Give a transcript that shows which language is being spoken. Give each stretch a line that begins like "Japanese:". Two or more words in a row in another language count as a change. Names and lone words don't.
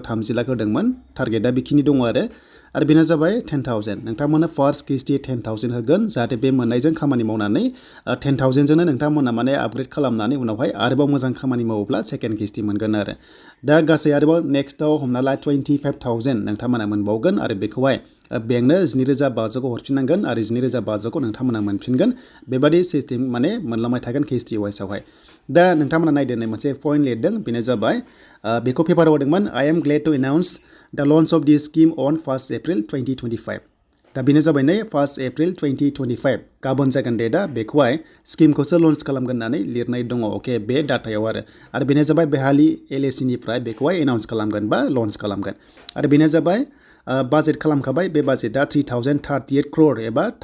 Bodo: 30 लाख होदोंमोन टारगेटआ बेखिनि दङ आरो बेनो जाबाय 10,000 नोंथांमोननो फार्स्ट किस्ति 10,000 होगोन जाहाथे बे मोननायजों खामानि मावनानै 10,000जोंनो नोंथांमोना माने आपग्रेड खालामनानै उनावहाय आरोबाव मोजां खामानि मावोब्ला सेकेन्ड किस्ति मोनगोन आरो दा गासै आरोबाव नेक्स्टआव हमना ला 25,000 नोंथांमोना मोनबावगोन आरो बेखौहाय बेंकनो 12,500खौ हरफिननांगोन आरो 12,500खौ नोंथांमोना मोनफिनगोन बेबादि सिस्टेम माने मोनलांबाय थागोन किस्ति वाइसआवहाय। दा नोंथांमोना नायदों मोनसे पइन्ट लिरदों बेनो जाबाय बेखौ पेपाराव होदोंमोन
English: I am glad to announce the launch of this scheme on 1 April 2025
Bodo: दा बेनो जाबाय 1 April 2025 गाबोन जागोन डेटआ बेखौहाय स्किमखौसो लन्च खालामगोन होननानै लिरनाय दङ बे डाटायाव आरो बेनो जाबाय बेहालि LAC निफ्राय बेखौहाय एनाउन्स खालामगोन बा लन्च खालामगोन आरो बेनो जाबाय बाजेट खालामखाबाय बे बाजेटआ 3,038 crore एबा